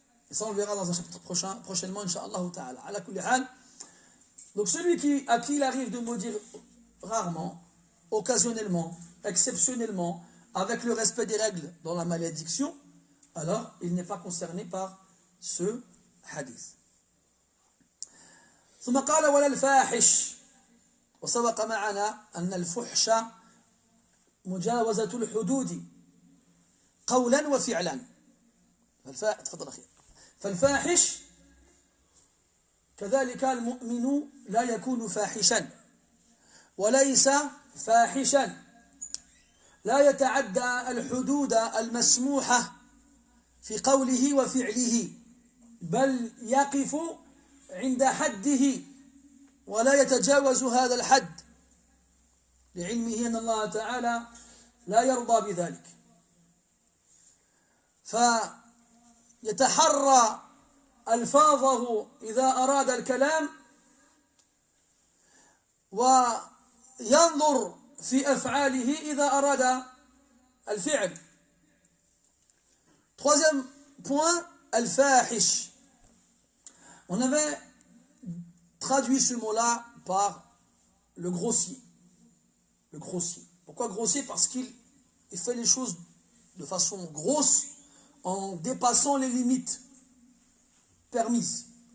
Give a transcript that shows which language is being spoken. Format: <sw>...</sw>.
<fr>Et ça on le verra dans un chapitre prochainement,</fr> <ar>incha'Allah ta'ala. Ala kulli hal.</ar> <fr>Donc celui à qui il arrive de maudire rarement, occasionnellement, exceptionnellement, avec le respect des règles dans la malédiction, alors il n'est pas concerné par ce hadith.</fr> <ar>ثم قال ولا الفاحش وسبق معنا أن الفحش مجاوزة الحدود قولا وفعلا. تفضل أخي. فالفاحش كذلك المؤمن لا يكون فاحشا وليس فاحشا لا يتعدى الحدود المسموحة في قوله وفعله بل يقف عند حده ولا يتجاوز هذا الحد لعلمه أن الله تعالى لا يرضى بذلك فيتحرى ألفاظه إذا أراد الكلام وينظر في أفعاله إذا أراد الفعل.</ar> <fr>Troisième point, al-fahish. On avait traduit ce mot-là par le grossier. Le grossier. Pourquoi grossier? Parce qu'il fait les choses de façon grosse en dépassant les limites permises.</fr>